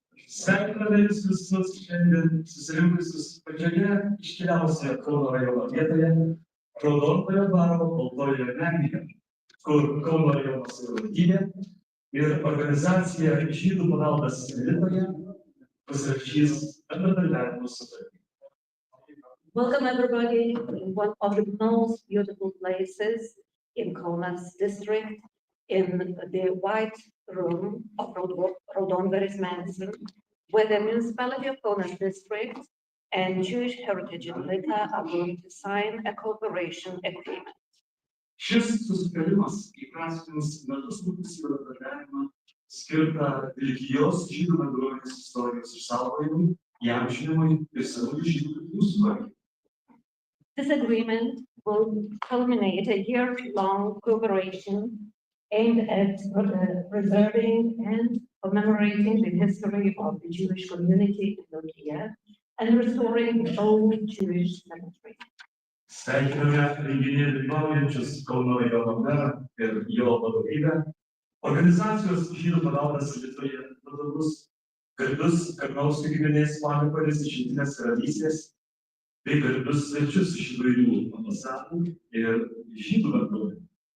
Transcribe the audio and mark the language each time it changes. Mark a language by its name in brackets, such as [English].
[Lithuanian] Sveikiname visus šiandien susirinkusius pačioje iškiliausioje Kauno rajono vietoje, Raudonkojo dvaro baltojoje menėje, kur Kauno rajono savivaldybė ir organizacija Žydų paveldas Vilkoje pasirašys bendradarbiavimo sutartį. [English] Welcome everybody in one of the most beautiful places in Kaunas district, in the White Room of Raudonveris Mansion, where the municipality of Kaunas district and Jewish Heritage in Vilkija are going to sign a cooperation agreement. [Lithuanian] Šis susitarimas įprasmins metus trukusį bendradarbiavimą skirtą Vilkijos žydų bendruomenės istorijos išsaugojimui, įamžinimui ir senųjų žydų kapinių sutvarkymui. [English] This agreement will culminate a year-long cooperation aimed at preserving and commemorating the history of the Jewish community in Vilkija and restoring the old Jewish cemetery. [Lithuanian] Sveikiname renginyje dalyvaujančius Kauno rajono merą ir jo vadovybę, organizacijos Žydų paveldas Lietuvoje vadovus, garbius Karnauskų giminės palikuonis iš Jungtinės karalystės, bei garbius svečius iš įvairių ambasadų ir žydų bendruomenių.